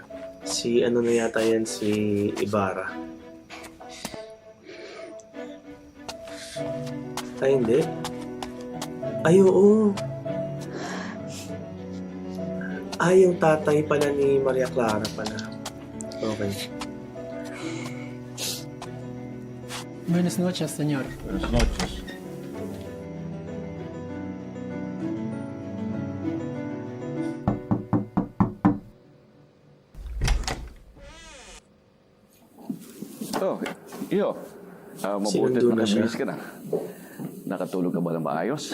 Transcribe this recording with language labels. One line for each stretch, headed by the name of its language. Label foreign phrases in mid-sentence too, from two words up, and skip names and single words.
Filipino: Si ano na yata yan, si Ibarra. Ay, hindi. Ay, oo. Ay, yung tatay pala ni Maria Clara pala. Okay.
Spanish: Buenas noches, señor. Buenas noches.
Filipino: Oh, iyo. Mabuti Sinundo na na nakabilis siya. ka na. Nakatulog ka ba ng maayos?